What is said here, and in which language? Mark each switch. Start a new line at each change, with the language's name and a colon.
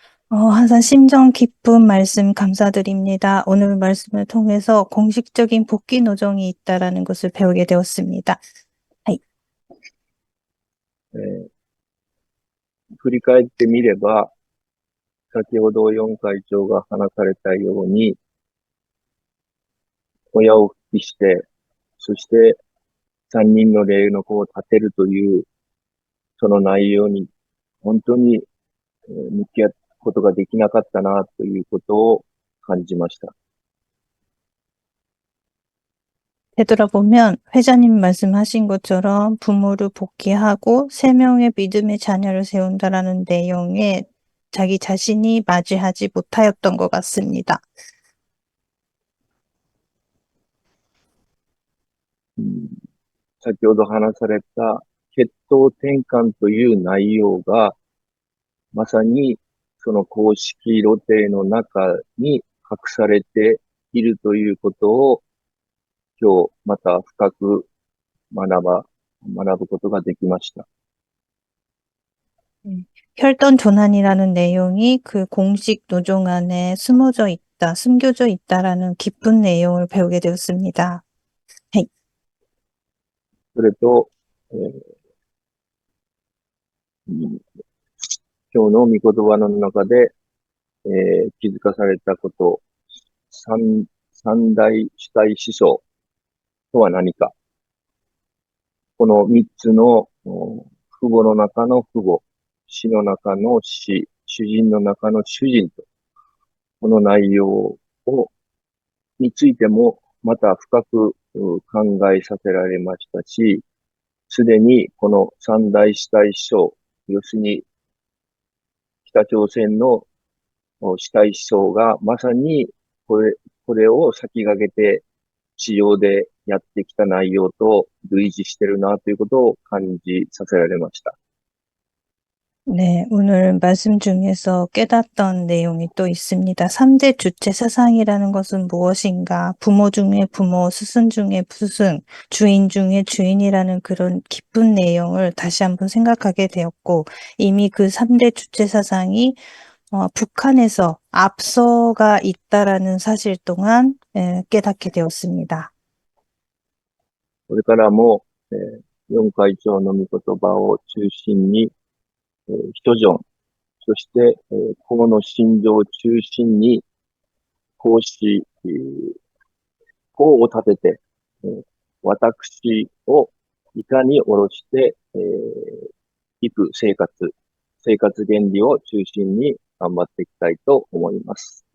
Korean: 항상 심정 깊은 말씀 감사드립니다. 오늘 말씀을 통해서 공식적인 복귀 노정이 있다라는 것을 배우게 되었습니다.
Japanese: 振り返ってみれば、先ほど4会長が話されたように、親を復帰して、そして3人の霊の子を立てるという、その内容に本当に向き合うことができなかったなということを感じました。
Korean: 되돌아보면 회장님 말씀하신 것처럼 부모를 복귀하고 3명의 믿음의 자녀를 세운다라는 내용에 자기 자신이 맞이하지 못하였던 것 같습니다.
Japanese: 先ほど話された血統転換という内容が、まさにその公式露呈の中に隠されているということを、今日また深く学ぶことができました。
Korean: 혈전 전환이라는 내용이 그 공식 노종 안에 숨겨져 있다라는 깊은 내용을 배우게 되었습니다.
Japanese: それと、今日の御言葉の中で、気づかされたこと、三大主体思想とは何か。この三つの父母の中の父母、死の中の死、主人の中の主人と、この内容についてもまた深く考えさせられましたし、すでにこの三大主体思想、要するに北朝鮮の主体思想がまさにこれを先駆けて地上でやってきた内容と類似してるなということを感じさせられました。
Korean: 네, 오늘 말씀 중에서 깨닫던 내용이 또 있습니다. 3대 주체 사상이라는 것은 무엇인가? 부모 중에 부모, 스승 중에 스승, 주인 중에 주인이라는 그런 깊은 내용을 다시 한번 생각하게 되었고, 이미 그 3대 주체 사상이 북한에서 앞서가 있다라는 사실 또한 깨닫게 되었습니다.
Japanese: これからも、四会長の御言葉を中心に、人情、そして、法の信条を中心に、奉仕、法を立てて、私をいかに下ろして、いく生活原理を中心に頑張っていきたいと思います。